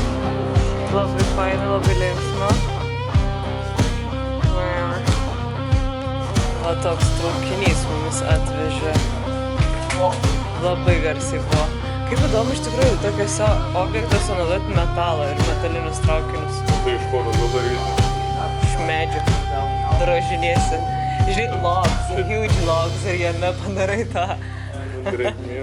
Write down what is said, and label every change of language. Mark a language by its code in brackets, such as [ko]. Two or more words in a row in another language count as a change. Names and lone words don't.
[lt] Labai faina, labai linksma. Va toks traukinys mumis atvežė. Labai garsiai buvo. Kaip įdomu iš tikrųjų tokiuose objektuose naudoti metalą ir metalinius traukinius. Tai iš ko labai reikia? Iš medžio. Drožinėsi. Žinai, [en] logs, huge logs [lt] ir jame padarai tą. Grėkmė.